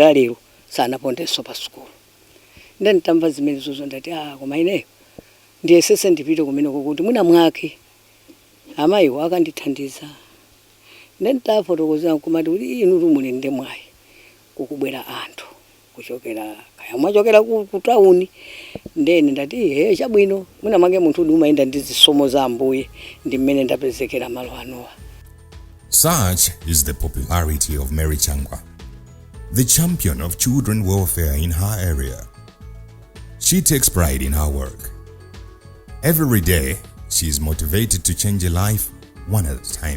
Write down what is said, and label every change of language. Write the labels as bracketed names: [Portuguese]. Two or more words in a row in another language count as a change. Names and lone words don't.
[Nyanja] la lero sanapondenso pa school ndanitamva zimene zozo ndati koma ineyo ndiye sese ndipite kumene kuti mwina mwake amayiwo akandithandiza ndentafotokozera kumati kuti inu muli ndi mwayi kukubwera anthu kuchokera kaya mwachokera ku town ndene ndati chabwino mwina mwake munthu umayenda ndi zisomo za Ambuye ndi mmene ndapezekera malo anowa. [English] Such is the popularity of Mary Changwa, the champion of children welfare in her area. She takes pride in her work. Every day, she is motivated to change a life one at a time.